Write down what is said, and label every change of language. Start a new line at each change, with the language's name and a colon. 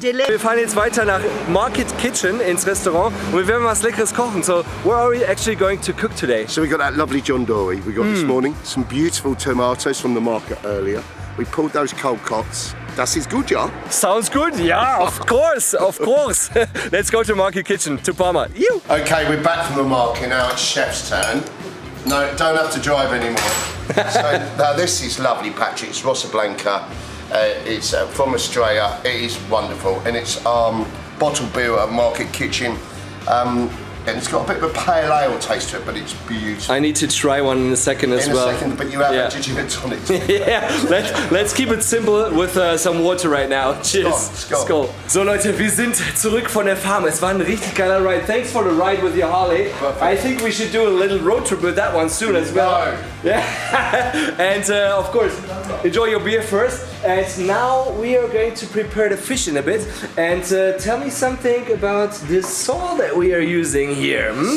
German: Wir fahren jetzt weiter nach Market Kitchen ins Restaurant und wir werden was Leckeres kochen.
English: So, where are we actually going to cook today? So we got that lovely John Dory we got this morning. Some beautiful tomatoes from the market earlier. We pulled those cold cots.
German: Das ist gut, ja?
English: Sounds good. Yeah, of course, of course. Let's go to Market Kitchen, to Palma. You. Okay, we're back from the market now. It's chef's turn. No, don't have to drive anymore. So now this is lovely, Patrick. It's Rosa Blanca. It's from Australia. It is wonderful, and it's bottled beer at Market Kitchen. And it's got a bit of a pale ale taste to it, but it's beautiful. I need to try one in a second as well. In a second, but you have a gin and tonic. Yeah, let's keep it simple with some water right now. Cheers. Skål.
German: So Leute, wir sind zurück von der Farm. Es war ein richtig geiler Ride.
English: Thanks for the ride with your Harley. Perfect. I think we should do a little road trip with that one soon as well. Yeah. And of course, enjoy your beer first. And now we are going to prepare the fish in a bit. And tell me something about the salt that we are using here.